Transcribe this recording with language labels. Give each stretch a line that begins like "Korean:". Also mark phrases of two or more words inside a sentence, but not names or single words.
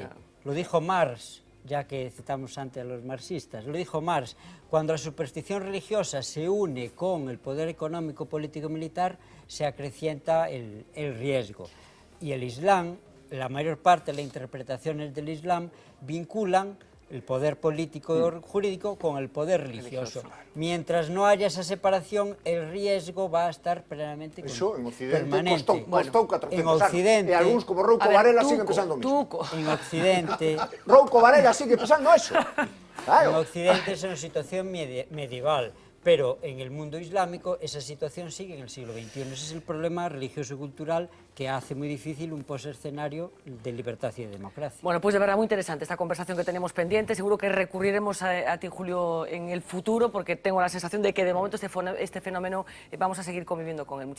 Spanish: Lo dijo Marx, ya que citamos antes a los marxistas, lo dijo Marx, cuando la superstición religiosa se une con el poder económico, político y militar, se acrecienta el riesgo. Y el Islam, la mayor parte de las interpretaciones del Islam vinculan el poder político y jurídico con el poder religioso. Mientras no haya esa separación, el riesgo va a estar plenamente permanente.
Galician: Costou 400
Spanish: en Occidente,
Galician: anos. E algúns como Rouco Varela siguen pensando o mismo.
Spanish: En Occidente... Rouco Varela sigue pensando eso. En Occidente es una situación medieval, pero en el mundo islámico esa situación sigue en el siglo XXI. Ese es el problema religioso y cultural que hace muy difícil un post-escenario de libertad y de democracia. Bueno, pues de verdad muy interesante esta conversación que tenemos pendiente. Seguro que recurriremos a ti, Julio, en el futuro, porque tengo la sensación de que de momento este fenómeno vamos a seguir conviviendo con él.